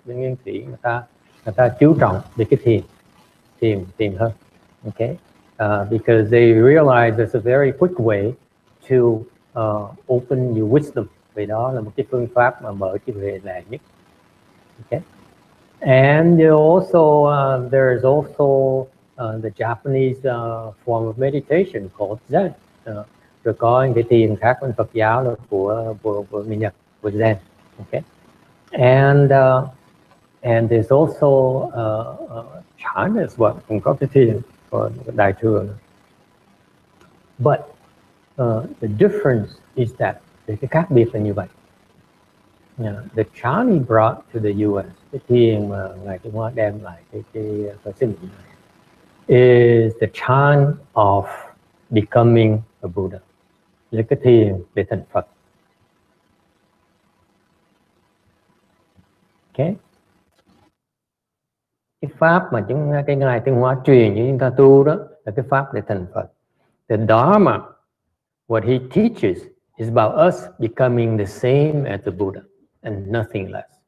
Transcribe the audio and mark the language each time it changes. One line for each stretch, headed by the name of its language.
Vietnamese: Bên Nguyên Thủy người ta chú trọng về cái thiền hơn.
English: Okay, because they realize there's a very quick way to open your wisdom.
Vietnamese: Vì đó là một cái phương pháp mà mở cái huệ lệ nhất.
English: Okay, and there is also the Japanese form of meditation called Zen.
Vietnamese: Rồi có cái thiền khác bên Phật giáo là của người Nhật, của Zen.
English: Okay, and there's also Chan as well,
Vietnamese: cũng có cái thiền của Đại thừa.
English: But the difference is that
Vietnamese: cái khác biệt là như vậy.
English: The Chan he brought to the U.S.,
Vietnamese: cái thiền mà Ngài Tiến Hóa đem lại cái xứ Mỹ này,
English: is the Chan of becoming a Buddha.
Vietnamese: Là cái thiền để thành Phật. Okay. Cái pháp mà cái Ngài Tiến Hóa truyền cho chúng ta tu đó là cái pháp để thành Phật.
English: The Dharma, what he teaches is about us becoming the same as the Buddha and nothing less.